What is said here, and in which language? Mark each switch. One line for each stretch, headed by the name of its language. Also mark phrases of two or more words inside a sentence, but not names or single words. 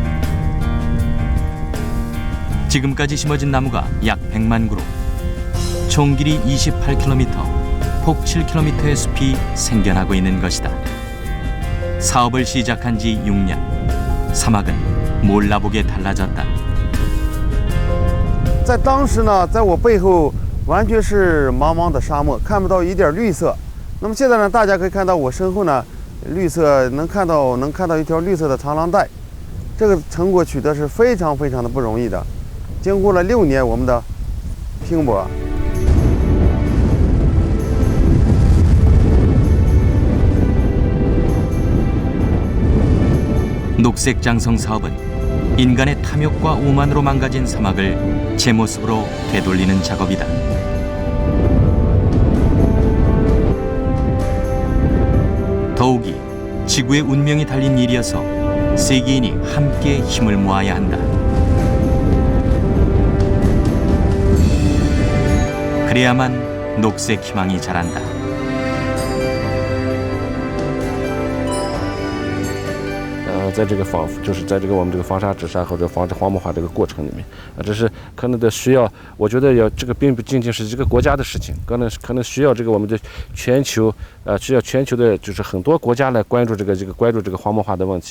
Korean: 지금까지 심어진 나무가 약 100만 그루, 총 길이 28km, 폭 7km의 숲이 생겨나고 있는 것이다. 사업을 시작한 지 6년, 사막은 몰라보게 달라졌다.
Chinese: 在当时呢，在我背后完全是茫茫的沙漠，看不到一点绿色。那么现在呢，大家可以看到我身后呢，绿色能看到一条绿色的长廊带，这个成果取得是非常非常的不容易的。经过了6年我们的拼搏。
Korean: 녹색장성 사업은 인간의 탐욕과 오만으로 망가진 사막을 제 모습으로 되돌리는 작업이다. 더욱이 지구의 운명이 달린 일이어서 세계인이 함께 힘을 모아야 한다. 그래야만 녹색 희망이 자란다.
Chinese: 在这个就是在这个我们这个防沙治沙或者防止荒漠化这个过程里面，这是可能的需要。我觉得这个并不仅仅是这个国家的事情，可能需要这个我们的全球，需要全球的，就是很多国家来关注这个荒漠化的问题。